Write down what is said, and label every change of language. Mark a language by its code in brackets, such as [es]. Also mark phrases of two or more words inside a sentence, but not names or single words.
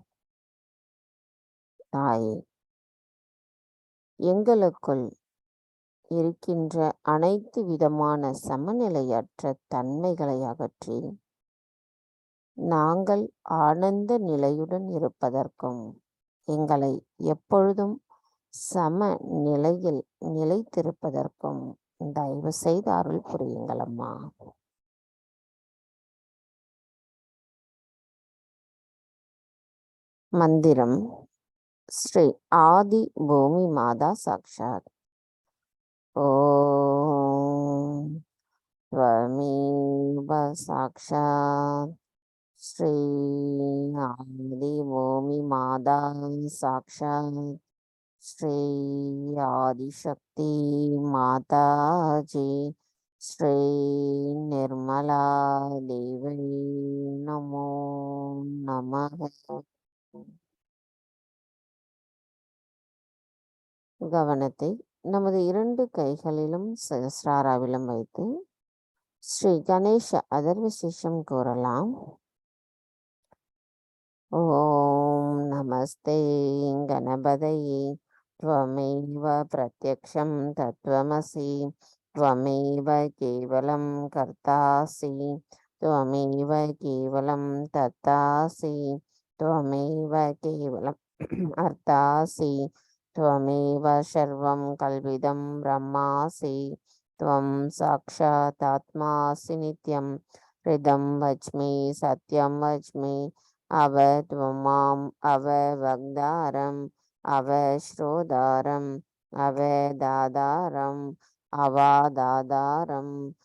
[ta] தாயே, எங்களுக்குள் இருக்கின்ற அனைத்து விதமான சமநிலையற்ற தன்மைகளை அகற்றி நாங்கள் ஆனந்த நிலையுடன் இருப்பதற்கும் எங்களை எப்பொழுதும் சம நிலையில் நிலைத்திருப்பதற்கும் தயவு செய்து அருள் புரியுங்கள் அம்மா. மந்திரம் ஸ்ரீ ஆதி பூமி மாதா சாக்ஷாத். [sa] ஓம் त्वमेव साक्षात् श्री आदि भूमि माता साक्षात् श्री आदिशक्ति माताजी श्री निर्मला देवी नमो नमः. [ta] கவனத்தை நமது 2 கைகளிலும் சஹஸ்ராராவிலும் வைத்து ஸ்ரீ கணேஷ அதர்வசேஷம் கூறலாம். [sa] ओम् नमस्ते गणपतये त्वमेव प्रत्यक्षं तत्त्वमसि त्वमेव केवलं कर्तासि त्वमेव केवलं तत्तासि त्वमेव केवलम् अर्तासि त्वमेव सर्वं कल्विदं ब्रह्मासि त्वं साक्षातात्मासि नित्यं हृदं वच्मि सत्यं वच्मि अव त्वमाम् अववक्तारम् अवश्रोतारम् अवदातारम् अवादातारम्